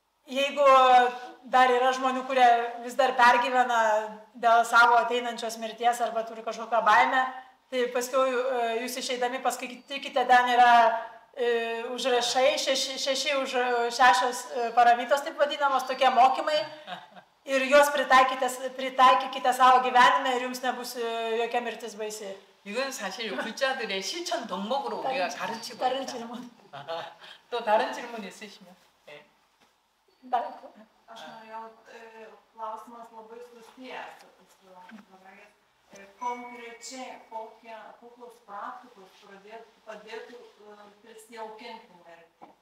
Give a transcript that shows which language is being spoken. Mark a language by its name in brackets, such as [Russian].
[Lithuanian] Jeigu dar yra žmonių, kurie vis dar pergyvena dėl savo ateinančios mirties arba turi kažkokią baimę, tai paskui jūs išeidami paskaitykite, ten yra užrašai, 6 paramitos, taip vadinamos, tokie mokymai. Ir juos pritaikykite savo gyvenime ir jums nebus jokia mirtis baisi. [Korean] 이건 사실 불자들의 실천 덕목으로 우리가 가르치고 있다. 또 다른 질문 있으시면. 네. [Lithuanian] Aš norėjau, klausimas labai susijęs su kolegės. Konkrečiai, kokios praktikos padėtų prisijaukinti mirtį?